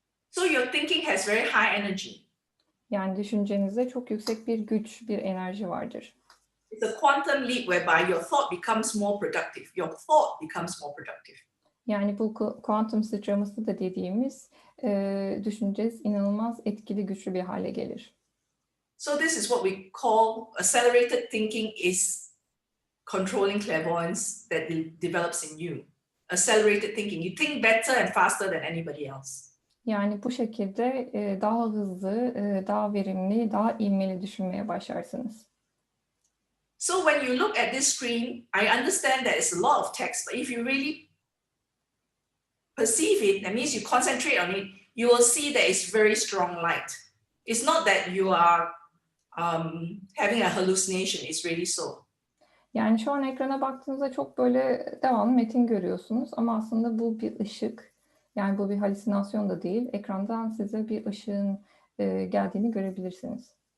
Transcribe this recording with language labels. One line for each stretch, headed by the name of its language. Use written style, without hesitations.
English: So your thinking has very high energy.
Turkish: Yani düşüncenizde çok yüksek bir güç, bir enerji vardır.
English: It's a quantum leap whereby your thought becomes more productive. Your thought becomes more productive.
Turkish: Yani bu kuantum sıçraması da dediğimiz düşünceniz inanılmaz etkili, güçlü bir hale gelir.
English: So this is what we call accelerated thinking is controlling clairvoyance that develops in you. Accelerated thinking. You think better and faster than anybody else.
Turkish: Yani bu şekilde daha hızlı, daha verimli, daha ivmeli düşünmeye başlarsınız.
English: So when you look at this screen, I understand that it's a lot of text, but if you really perceive it, that means you concentrate on it, you will see that it's very strong light. It's not that you are having a hallucination, it's really so.
Turkish: Yani şu an ekrana baktığınızda çok böyle devamlı metin görüyorsunuz ama aslında bu bir ışık. Yani bu bir halüsinasyon da değil. Ekrandan size bir ışığın geldiğini görebilirsiniz.